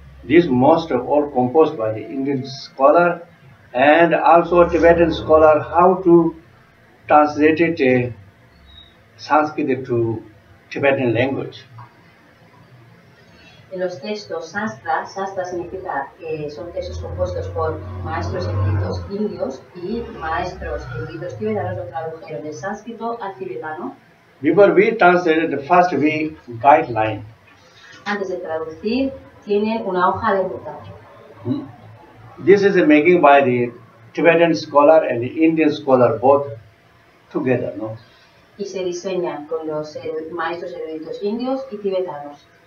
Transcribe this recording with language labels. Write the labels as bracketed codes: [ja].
[en] This most of all composed by the Indian scholar and also Tibetan scholar how to translate it Sanskrit to Tibetan language. [es] En los textos Shastra significa que son textos compuestos por maestros eruditos indios y maestros eruditos tibetanos lo tradujeron del sánscrito al tibetano. [en] Before we translated, the first we guideline. [es] Antes de traducir, tienen una hoja de ruta. [en] This is making by the Tibetan scholar and the Indian scholar both together, no? [es] Y se diseñan con los maestros eruditos indios y tibetanos.